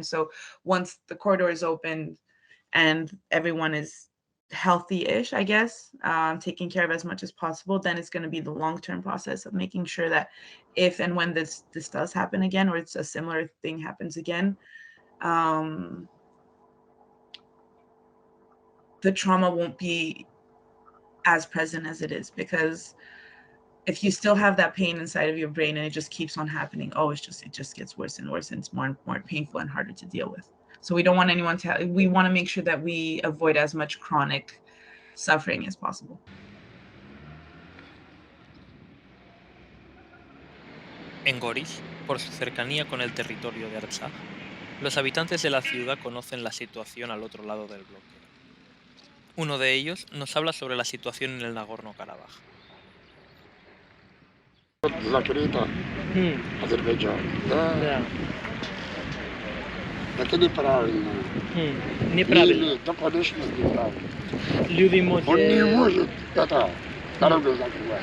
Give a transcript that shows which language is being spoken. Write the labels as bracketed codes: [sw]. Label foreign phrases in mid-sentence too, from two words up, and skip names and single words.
[en] So once the corridor is opened and everyone is healthy-ish, I guess, taking care of as much as possible, then it's going to be the long-term process of making sure that if and when this does happen again, or it's a similar thing happens again, the trauma won't be as present as it is. Because if you still have that pain inside of your brain and it just keeps on happening, it just gets worse and worse, and it's more and more painful and harder to deal with. So we don't want anyone we want to make sure that we avoid as much chronic suffering as possible. [es] En Goris, por su cercanía con el territorio de Artsakh, los habitantes de la ciudad conocen la situación al otro lado del bloqueo. Uno de ellos nos habla sobre la situación en el Nagorno Karabakh. [ru] Азербайджан, да. Это неправильно. Неправильно. Да, конечно, неправильно. Люди Он не может дорогу закрывать.